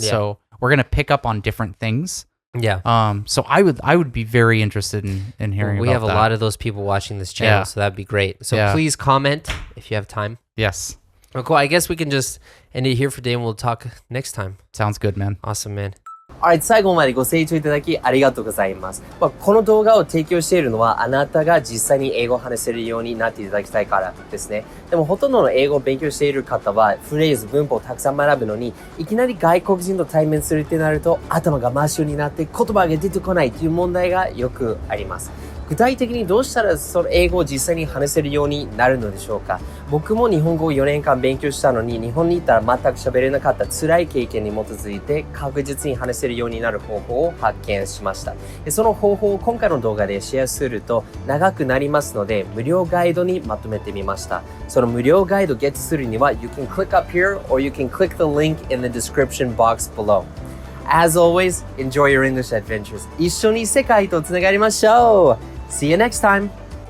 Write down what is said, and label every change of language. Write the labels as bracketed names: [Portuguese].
[English] So we're going to pick up on different things. So I would be very interested in hearing about that. We have a lot of those people watching this channel, so that'd be great. So please comment if you have time. Yes. Well, cool. I guess we can just end it here for today and we'll talk next time. Sounds good, man. Awesome, man. [Japanese] Alright, 最後までご清聴いただきありがとうございます。この動画を提供しているのはあなたが実際に英語を話せるようになっていただきたいからですね。でもほとんどの英語を勉強している方はフレーズ、文法をたくさん学ぶのにいきなり外国人と対面するってなると頭が真っ白になって言葉が出てこないという問題がよくあります。具体的にどうしたらその英語を実際に話せるようになるのでしょうか。僕も日本語を4年間勉強したのに日本に行ったら全く喋れなかった辛い経験に基づいて確実に話せるようになる方法を発見しました。その方法を今回の動画でシェアすると長くなりますので無料ガイドにまとめてみました。その無料ガイドをゲットするには [English] You can click up here or you can click the link in the description box below. As always, enjoy your English adventures. [Japanese] 一緒に世界とつながりましょう。 [English] See you next time!